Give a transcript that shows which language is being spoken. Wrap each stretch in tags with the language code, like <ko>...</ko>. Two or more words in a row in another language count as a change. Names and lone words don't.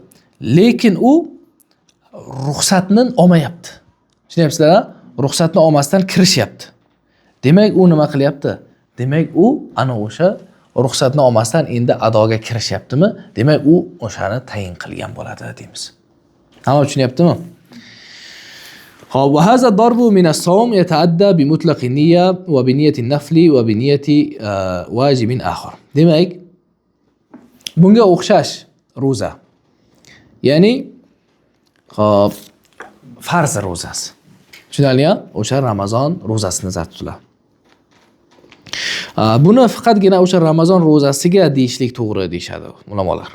<uz>Lekin u ruxsatni olmayapti. Tushunyapsizlar? Ruxsatni olmasdan kirishyapti. Demak, u nima qilyapti? Demak, u ana o'sha ruxsatni olmasdan endi adoga kirishyaptimi? Demak, u o'shani tayin qilgan bo'ladi deymiz. Hamma tushunyaptimi?</uz> <ar>وهذا الضرب من الصوم يتعدى بمطلق النية وبنية النفل وبنية واجب آخر.</ar> <uz>Demak, bunga o'xshash roza. Ya'ni farz rozasi. Tushunarlimi? O'sha Ramazon rozasini nazarda tutiladi. Buni faqatgina o'sha Ramazon rozasiga deyishlik to'g'ri deyshadi ulamolar.</uz>